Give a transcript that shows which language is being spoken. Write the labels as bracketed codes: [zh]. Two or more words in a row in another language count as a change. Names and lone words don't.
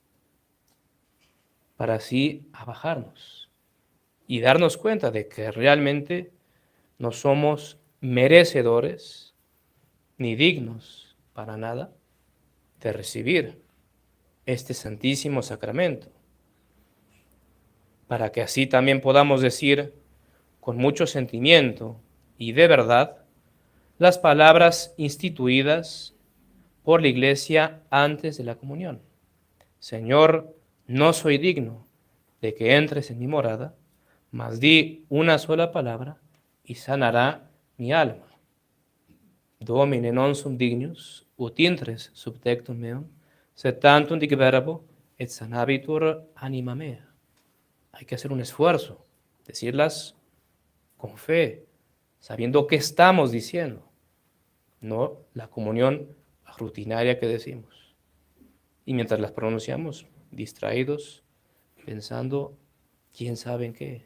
[es] para así abajarnos y darnos cuenta de que realmente no somos merecedores ni dignos para nada de recibir este santísimo sacramento, para que así también podamos decir con mucho sentimiento y de verdad las palabras instituidas por la Iglesia antes de la comunión. Señor, no soy digno de que entres en mi morada, mas di una sola palabra y sanará mi alma. [la] Domine non sum dignus, ut intres subtectum meum, sed tantum dic verbo, et sanabitur anima mea. [es] Hay que hacer un esfuerzo, decirlas con fe, sabiendo qué estamos diciendo, no la comunión rutinaria que decimos. Y mientras las pronunciamos, distraídos, pensando, quién sabe en qué.